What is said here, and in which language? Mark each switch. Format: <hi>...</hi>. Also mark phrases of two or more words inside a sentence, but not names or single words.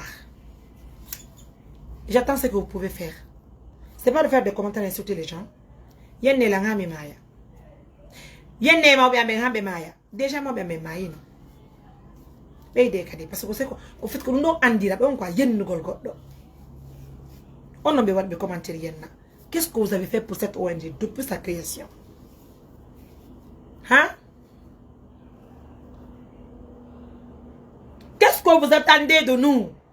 <fr>J'attends ce que vous pouvez faire. C'est pas de faire des commentaires et insulter les gens.</fr> <ff>Yenne la ngami maya. Yenne ma bien ben maya.</ff> <fr>Déjà ma bien maya. Parce que c'est au fait que nous on dira quoi</fr> <ff>yenne gol goddo.</ff> <fr>On ne peut pas commenter rien. Qu'est-ce que vous avez fait pour cette ONG depuis sa création? Hein? Qu'est-ce que vous attendez de nous?</fr>